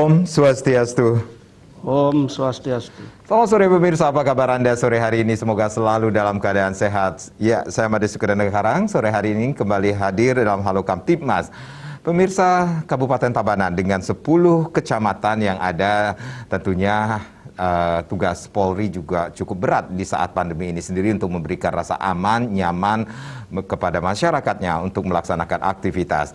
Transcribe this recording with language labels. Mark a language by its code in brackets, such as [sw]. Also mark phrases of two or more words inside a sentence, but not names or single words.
[ban] Swastiastu. Om Swastiastu. [id] Selamat sore pemirsa, apa kabar Anda sore hari ini? Semoga selalu dalam keadaan sehat. Ya, saya Made Sukadana Karang. Sore hari ini kembali hadir dalam Halo Kamtibmas. Pemirsa Kabupaten Tabanan dengan 10 kecamatan yang ada, tentunya tugas Polri juga cukup berat di saat pandemi ini sendiri untuk memberikan rasa aman, nyaman kepada masyarakatnya untuk melaksanakan aktivitas.